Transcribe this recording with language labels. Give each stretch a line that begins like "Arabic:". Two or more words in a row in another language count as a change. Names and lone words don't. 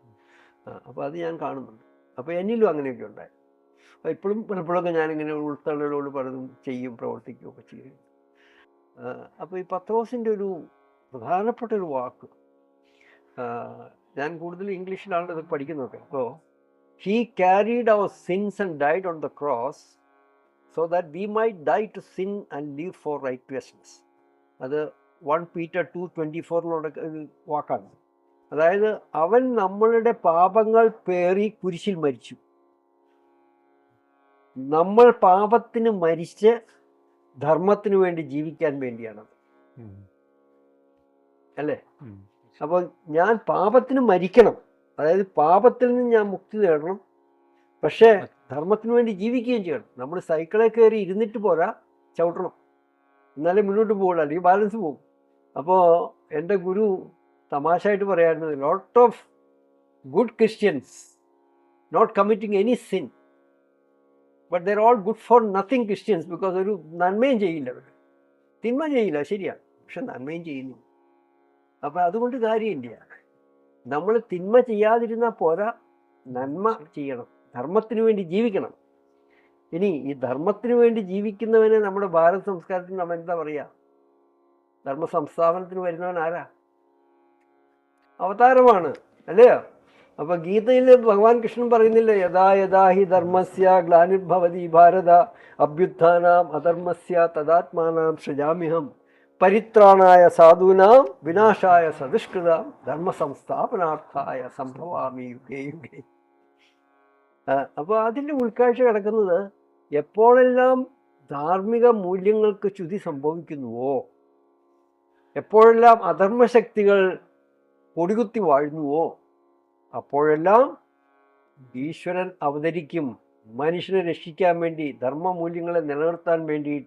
Malayalam: അപ്പോൾ അത് ഞാൻ കാണുന്നുണ്ട്. അപ്പോൾ എന്നിലും അങ്ങനെയൊക്കെ ഉണ്ടായി. ഇപ്പോഴും പലപ്പോഴൊക്കെ ഞാനിങ്ങനെ ഉൾത്തള്ളലോട് പലതും ചെയ്യും, പ്രവർത്തിക്കുകയൊക്കെ ചെയ്യും. അപ്പോൾ ഈ പത്രോസിൻ്റെ ഒരു പ്രധാനപ്പെട്ട ഒരു വാക്ക്, ഞാൻ കൂടുതൽ ഇംഗ്ലീഷിലാണ് ഇത് പഠിക്കുന്നതൊക്കെ.
English: അപ്പോൾ he carried our sins and died on the cross so that we might die to sin and live for righteousness.
Malayalam: അത് 1 Peter 2:24 വാക്കാണ്. അതായത് അവൻ നമ്മളുടെ പാപങ്ങൾ പേറി കുരിശിൽ മരിച്ചു. നമ്മൾ പാപത്തിന് മരിച്ച് ധർമ്മത്തിന് വേണ്ടി ജീവിക്കാൻ വേണ്ടിയാണത്, അല്ലേ? അപ്പോൾ ഞാൻ പാപത്തിന് മരിക്കണം, അതായത് പാപത്തിൽ നിന്ന് ഞാൻ മുക്തി നേടണം, പക്ഷേ ധർമ്മത്തിന് വേണ്ടി ജീവിക്കുകയും ചെയ്യണം. നമ്മൾ സൈക്കിളിൽ കയറി ഇരുന്നിട്ട് പോരാ, ചവിട്ടണം, എന്നാലേ മുന്നോട്ട് പോകുള്ളൂ, അല്ലെങ്കിൽ ബാലൻസ് പോകും. അപ്പോൾ എൻ്റെ ഗുരു തമാശയായിട്ട് പറയാറുണ്ട്,
English: lot of good Christians not committing any sin, but they're all good for nothing Christians, because
Malayalam: ഒരു നന്മയും ചെയ്യില്ല, അവർ തിന്മ ചെയ്യില്ല, ശരിയാണ്, പക്ഷെ നന്മയും ചെയ്യുന്നു. അപ്പം അതുകൊണ്ട് കാര്യമില്ല, നമ്മൾ തിന്മ ചെയ്യാതിരുന്നാൽ പോരാ, നന്മ ചെയ്യണം, ധർമ്മത്തിന് വേണ്ടി ജീവിക്കണം. ഇനി ഈ ധർമ്മത്തിന് വേണ്ടി ജീവിക്കുന്നവനെ നമ്മുടെ ഭാരത സംസ്കാരത്തിൽ നമ്മൾ എന്താ പറയുക? ധർമ്മ സംസ്ഥാപനത്തിന് വരുന്നവൻ ആരാ? അവതാരമാണ്, അല്ലയോ? അപ്പൊ ഗീതയിൽ ഭഗവാൻ കൃഷ്ണൻ പറയുന്നില്ല,
Sanskrit: യഥാ യഥാ ഹി ധർമ്മസ്യ ഗ്ലാനിർഭവതി ഭാരത അഭ്യുത്ഥാനാം അധർമ്മസ്യ തദാത്മാനാം സൃജാമ്യഹം പരിത്രാണായ സാധൂനാം വിനാശായ സദുഷ്കൃതാം ധർമ്മ സംസ്ഥാപനാർത്ഥായ സംഭവാമി യുഗേ യുഗേ.
Malayalam: അപ്പോൾ അതിൻ്റെ ഉൾക്കാഴ്ച കിടക്കുന്നത്, എപ്പോഴെല്ലാം ധാർമ്മിക മൂല്യങ്ങൾക്ക് ച്യുതി സംഭവിക്കുന്നുവോ, എപ്പോഴെല്ലാം അധർമ്മശക്തികൾ കൊടികുത്തി വാഴുന്നുവോ, അപ്പോഴെല്ലാം ഈശ്വരൻ അവതരിക്കും മനുഷ്യനെ രക്ഷിക്കാൻ വേണ്ടി, ധർമ്മമൂല്യങ്ങളെ നിലനിർത്താൻ വേണ്ടിയിട്ട്.